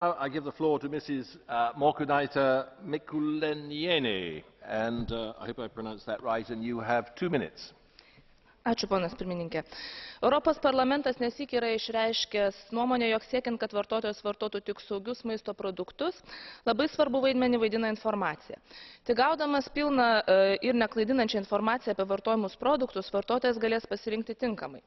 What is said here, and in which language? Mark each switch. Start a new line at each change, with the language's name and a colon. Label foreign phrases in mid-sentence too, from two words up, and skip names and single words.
English: I give the floor to Mrs. Morkunaite Mikuleniene, and I hope I pronounced that right, and you have 2 minutes.
Lithuanian: Ačiū, ponas pirmininkė. Europos parlamentas nesyk yra išreiškęs nuomonę, jog siekiant, kad vartotojas vartotų tik saugius maisto produktus, labai svarbu vaidmenį vaidina informacija. Tik gaudamas pilną ir neklaidinančią informaciją apie vartojimus produktus, vartotojas galės pasirinkti tinkamai.